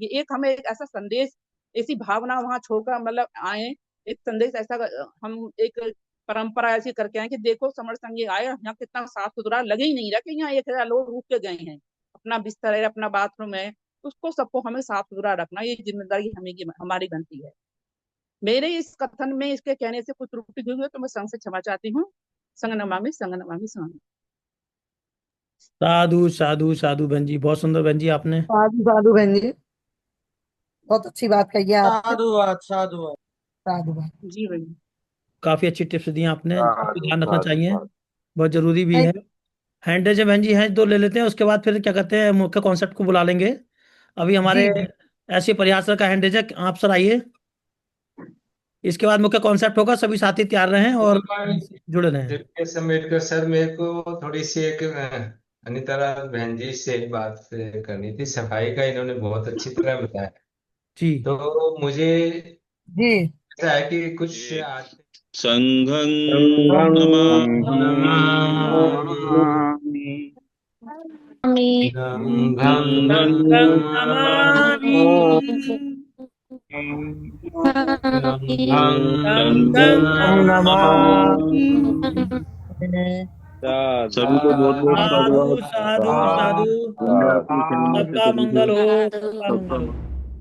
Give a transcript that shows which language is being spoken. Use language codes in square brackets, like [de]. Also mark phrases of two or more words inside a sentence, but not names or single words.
[hi] एक हमें एक ऐसा संदेश, ऐसी भावना वहां छोड़कर मतलब आए, एक संदेश ऐसा, हम एक परंपरा ऐसी करके आए कि देखो समर संगी आए, यहाँ कितना साफ सुथरा, लगे ही नहीं रहा कि यहाँ 1,000 लोग रुक के गए हैं, अपना बिस्तर है, अपना बाथरूम है, उसको सबको हमें साफ सुथरा रखना, ये जिम्मेदारी हमारी बनती है। मेरे इस कथन में इसके कहने से कुछ त्रुटि हुई है तो मैं संघ से क्षमा चाहती हूँ। [pi] संग नमामि, संग नमामि, संग नमामि। [hi] साधु साधु साधु बहन जी, बहुत सुंदर बहन जी आपने। साधु साधु बहन जी, बहुत अच्छी बात कही है आपने। साधुवाद साधुवाद। साधुवाद। जी भैया। काफी अच्छी टिप्स दी आपने, जिसको साधु ध्यान रखना साधु चाहिए, साधु। बहुत जरूरी भी है। [en] hand raise [hi] बहन जी हैं दो ले लेते हैं, उसके बाद फिर क्या कहते हैं मुख्य कॉन्सेप्ट को बुला लेंगे। अभी हमारे जी जी। ऐसे प्रयास सर का [en] hand raise [hi] है, आप सर आइए। इसके बाद मुख्य कॉन्सेप्ट होगा, सभी साथी तैयार रहें और जुड़े रहें। दिव्येश अम्बेडकर सर, मेरे को थोड़ी सी एक अनिता बहन जी से बात करनी थी। सफाई का इन्होंने बहुत अच्छी तरह बताया, जी तो मुझे जी। ऐसा है कि कुछ आज [pi] संघं संघं नमामि संघं संघं नमामि संघं नमामि। [hi] सभी को बहुत बहुत साधु साधुवाद। साधु साधु। दुनिया की कल्याण सबका के लिए मंगल हो, सबका मंगल हो।